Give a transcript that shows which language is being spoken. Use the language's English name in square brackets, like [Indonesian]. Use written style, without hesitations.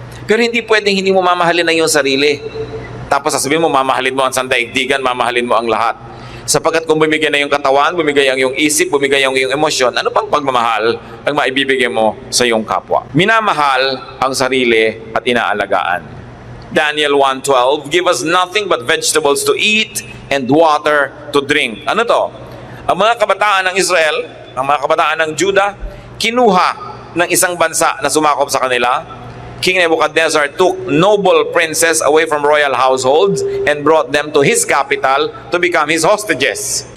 [Filipino] Pero hindi pwedeng hindi mo mamahalin ang iyong sarili. Tapos sasabihin mo, mamahalin mo ang sandaigdigan, mamahalin mo ang lahat. Sapagkat kung bumigay na yung katawan, bumigay ang iyong isip, bumigay ang iyong emosyon, ano pang pagmamahal ang maibibigay mo sa iyong kapwa? Minamahal ang sarili at inaalagaan. [English] Daniel 1:12, give us nothing but vegetables to eat and water to drink. [Filipino] Ano to? Ang mga kabataan ng Israel, ang mga kabataan ng Judah, kinuha ng isang bansa na sumakop sa kanila. [English] King Nebuchadnezzar took noble princes away from royal households and brought them to his capital to become his hostages.